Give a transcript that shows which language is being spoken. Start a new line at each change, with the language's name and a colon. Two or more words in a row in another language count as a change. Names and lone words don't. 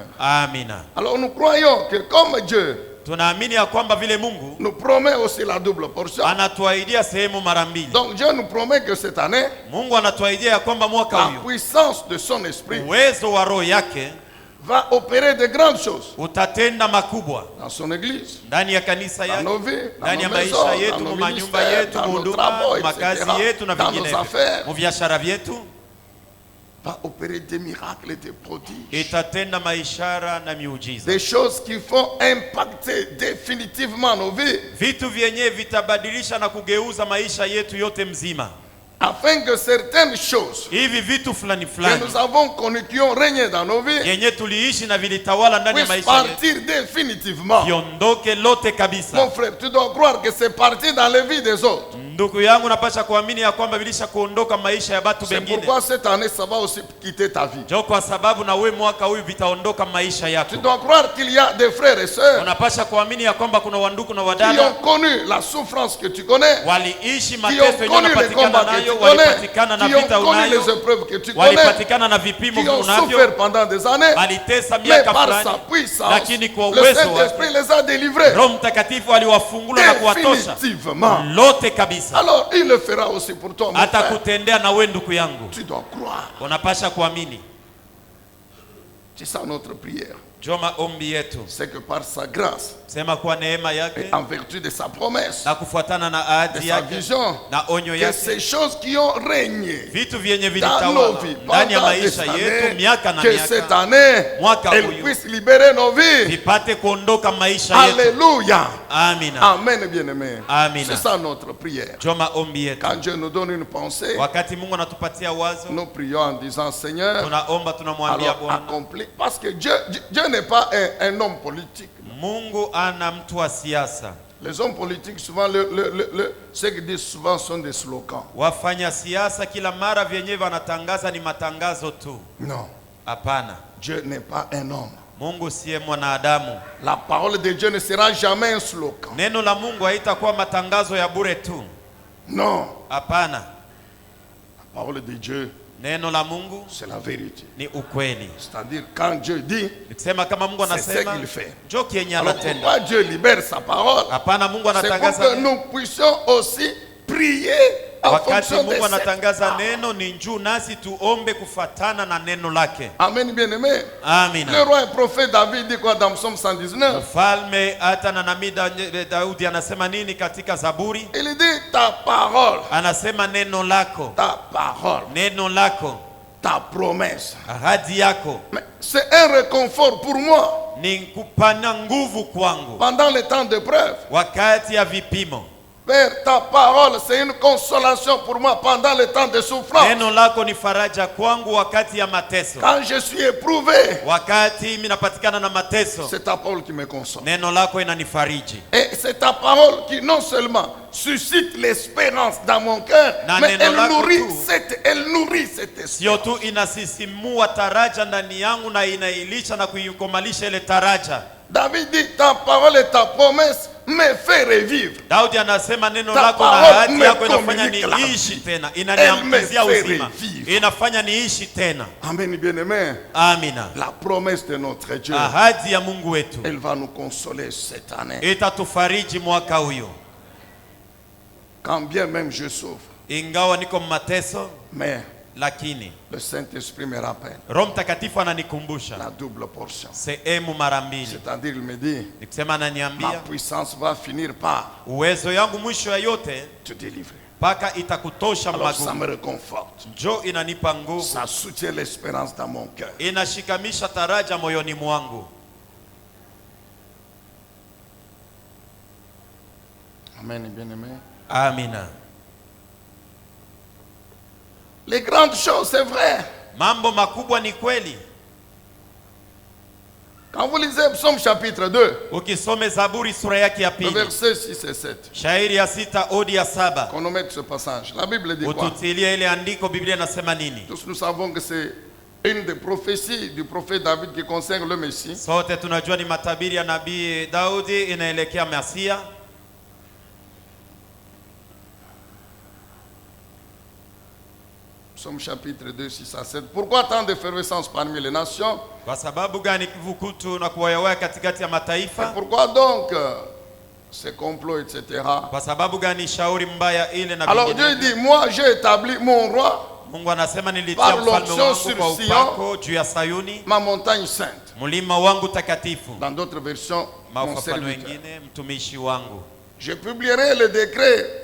Swahili: Amina.
French: Alors nous croyons que comme Dieu
Swahili: Tunaamini ya kwamba vile Mungu
French: nous promet aussi la double portion,
Swahili: anatuahidia sehemu mara mbili.
French: donc Dieu nous promet que cette année,
Swahili: Mungu anatuahidia ya kwamba mwaka
French: la
Swahili: huyu
French: puissance de son esprit
Swahili: uwezo wa roho yake
French: va opérer de grandes choses
Swahili: utatenda makubwa
French: dans son église,
Swahili: ndani ya kanisa
French: dans
Swahili: yake,
French: nos vies, dans
Swahili: ndani ya
French: nos maisons,
Swahili: maisha
French: dans
Swahili: yetu,
French: nos
Swahili: mu manyumba
French: ministères,
Swahili: yetu,
French: dans
Swahili: mu
French: nos
Swahili: huduma,
French: travaux,
Swahili: mu makazi
French: etc.,
Swahili: yetu na
French: dans nos
Swahili: vinginevyo,
French: affaires,
Swahili: mu biashara vyetu,
French: va opérer des miracles et des prodiges.
Swahili: itatenda maishara na miujiza,
French: Des choses qui vont impacter définitivement nos vies,
Swahili: vitu vyenye vitabadilisha na kugeuza maisha yetu yote mzima.
French: afin que certaines choses
Swahili: Hivi vitu fulani
French: que
Swahili: fulani
French: nous avons connues, qui ont régné dans nos vies,
Swahili: yenye tuliishi na vilitawala ndani ya
French: puissent
Swahili: maisha yetu
French: partir définitivement.
Swahili: viondoke lote
French: Mon
Swahili: kabisa.
French: frère, tu dois croire que c'est parti dans les vies des autres.
Swahili: Ndugu yangu, napasha kuamini ya kwamba vilisha kuondoka maisha ya batu
French: C'est
Swahili: bengine.
French: pourquoi cette année, ça va aussi quitter ta vie.
Swahili: Jo, kwa sababu na we mwaka huyu vitaondoka maisha
French: Tu
Swahili: yako.
French: dois croire qu'il y a des frères et sœurs
Swahili: Unapasha kuamini ya kwamba kuna wanduku na
French: qui
Swahili: wadada
French: ont connu la souffrance que tu connais,
Swahili: waliishi
French: qui
Swahili: mateso
French: ont
Swahili: yenye
French: connu les
Swahili: unapatikana
French: combats que tu
Swahili: nayo,
French: connais,
Swahili: walipatikana na
French: qui ont
Swahili: vita
French: connu les
Swahili: unayo,
French: épreuves que tu connais,
Swahili: walipatikana na vipimo
French: qui ont
Swahili: unavyo,
French: souffert pendant des années,
Swahili: walitesa
French: mais
Swahili: miaka
French: par sa
Swahili: fulani,
French: puissance,
Swahili: lakini kwa
French: le uwezo Saint-Esprit
Swahili: wake
French: les a délivrés
Swahili: Roho Mtakatifu aliwafungula na kuwatosha
French: définitivement.
Swahili: lote kabisa.
French: Alors il le fera aussi pour toi, mon frère.
Swahili: Atakutendea na we ndugu yangu,
French: Tu dois croire.
Swahili: unapasha kuamini.
French: C'est ça notre prière.
Swahili: Jo, maombi yetu
French: C'est que par sa grâce
Swahili: sema kwa neema yake
French: et en vertu de sa promesse,
Swahili: na kufuatana na
French: de
Swahili: ahadi
French: sa
Swahili: yake
French: vision,
Swahili: na onyo
French: que
Swahili: yake,
French: ces choses qui ont régné
Swahili: vitu vyenye
French: dans nos
Swahili: vilitawala
French: vies
Swahili: ndani ya
French: pendant des
Swahili: maisha yetu
French: années,
Swahili: miaka na
French: que cette
Swahili: miaka,
French: année,
Swahili: mwaka
French: elle
Swahili: huyu
French: puisse libérer nos vies.
Swahili: vipate kuondoka maisha yetu.
French: Alléluia.
Swahili: Amina.
French: Amen, bien-aimés.
Swahili: Amina.
French: C'est ça notre prière.
Swahili: Jo, maombi yetu
French: Quand Dieu nous donne une pensée,
Swahili: wakati Mungu anatupatia wazo,
French: nous prions en disant, Seigneur,
Swahili: tunaomba tunamwambia
French: alors
Swahili: Bwana.
French: accomplis. Parce que Dieu n'est pas un homme politique.
Swahili: Mungu ana mtu wa siasa.
French: Les hommes politiques, souvent, ce qu'ils disent souvent sont des slogans.
Swahili: Wafanya siasa kila mara vyenye wanatangaza ni matangazo tu.
French: Non,
Swahili: Hapana,
French: Dieu n'est pas un homme.
Swahili: Mungu siye mwanadamu.
French: La parole de Dieu ne sera jamais un slogan.
Swahili: Neno la Mungu haitakuwa matangazo ya bure tu.
French: Non,
Swahili: Hapana,
French: la parole de Dieu,
Swahili: neno la Mungu
French: c'est la vérité.
Swahili: ni ukweli.
French: C'est-à-dire, quand Dieu dit,
Swahili: Nikisema kama Mungu
French: c'est ce
Swahili: anasema,
French: qu'il fait.
Swahili: njo kienye
French: Alors
Swahili: anatenda.
French: pourquoi Dieu libère sa parole?
Swahili: Hapana, Mungu
French: C'est pour
Swahili: anatangaza
French: que
Swahili: neno.
French: nous puissions aussi prier en
Swahili: Wakati
French: fonction de
Swahili: Mungu
French: cette
Swahili: anatangaza
French: parole.
Swahili: neno, ni njuu nasi tuombe kufatana na neno lake.
French: Amen, bien-aimé. Le
Swahili: Amina.
French: roi et prophète David dit quoi dans Psaume 119?
Swahili: Mfalme hata na nabii Daudi anasema nini katika Zaburi?
French: Il dit ta parole,
Swahili: Anasema neno lako,
French: ta parole,
Swahili: neno lako,
French: ta promesse.
Swahili: ahadi yako
French: Mais c'est un réconfort pour moi
Swahili: ni kupana nguvu kwangu
French: pendant les temps d'épreuve.
Swahili: wakati ya vipimo.
French: Père, ta parole, c'est une consolation pour moi pendant les temps de souffrance.
Swahili: Neno lako ni faraja kwangu wakati ya mateso.
French: Quand je suis éprouvé,
Swahili: Wakati mimi napatikana na mateso,
French: c'est ta parole qui me console.
Swahili: neno lako inanifariji.
French: Et c'est ta parole qui non seulement suscite l'espérance dans mon cœur,
Swahili: Na
French: mais
Swahili: neno
French: elle
Swahili: lako
French: nourrit
Swahili: tu.
French: cette
Swahili: Sio
French: espérance.
Swahili: tu inasisimua taraja ndani yangu na inailisha na kuikomalisha ile taraja.
French: David dit, ta parole et ta promesse me fait revivre.
Swahili: Daudi anasema neno
French: Ta
Swahili: lako na
French: parole
Swahili: ahadi
French: me
Swahili: yako inafanya
French: communique la
Swahili: niishi
French: vie.
Swahili: tena,
French: Elle
Swahili: inaniambizia
French: me fait
Swahili: uzima,
French: revivre.
Swahili: inafanya niishi tena.
French: Amen, bien-aimé.
Swahili: Amina.
French: La promesse de notre Dieu,
Swahili: Ahadi ya Mungu wetu
French: elle va nous consoler cette année.
Swahili: itatufariji mwaka huyo.
French: Quand bien même je souffre,
Swahili: Ingawa niko mateso,
French: mais
Swahili: lakini
French: le Saint-Esprit me rappelle
Swahili: Roho Mtakatifu ananikumbusha
French: la double portion.
Swahili: sehemu mara mbili.
French: C'est-à-dire, il me dit,
Swahili: Nikisema
French: ma
Swahili: ananiambia
French: puissance va finir par
Swahili: uwezo yangu mwisho ya yote
French: te délivrer.
Swahili: mpaka itakutosha
French: Alors ça
Swahili: magumu.
French: me réconforte.
Swahili: Njo inanipa nguvu,
French: Ça soutient l'espérance dans mon cœur.
Swahili: inashikamisha taraja moyoni mwangu.
French: Amen, bien-aimé.
Swahili: Amina.
French: Les grandes choses, c'est vrai.
Swahili: Mambo makubwa ni kweli.
French: Quand vous lisez Psaume chapitre 2,
Swahili: Ukisome Zaburi sura yake ya
French: le
Swahili: pili,
French: verset 6 et 7,
Swahili: shairi ya 6 odi ya 7,
French: qu'on nous mette ce passage. La Bible dit quoi?
Swahili: ututilie ile andiko. Biblia inasema nini?
French: Tous nous savons que c'est une des prophéties du prophète David qui concerne le Messie.
Swahili: Sote tunajua ni matabiri ya nabii Daudi inaelekea Masia.
French: Psaume chapitre 2, 6 à 7. Pourquoi tant d'effervescence parmi les nations?
Swahili: Kwa sababu gani kivukutu na kuwayawaya katikati ya
French: Et
Swahili: mataifa?
French: pourquoi donc ces complots, etc.
Swahili: Kwa sababu gani shauri mbaya ile na
French: Alors Dieu
Swahili: vinginevyo?
French: dit, moi j'ai établi mon roi,
Swahili: Mungu anasema nilitia
French: Par
Swahili: mfalme
French: l'onction
Swahili: wangu
French: sur
Swahili: kwa
French: Sion.
Swahili: upako juu ya Sayuni,
French: ma montagne sainte.
Swahili: mlima wangu takatifu.
French: Dans d'autres versions, mon
Swahili: Mafafano
French: serviteur.
Swahili: wengine, mtumishi wangu.
French: Je publierai le décret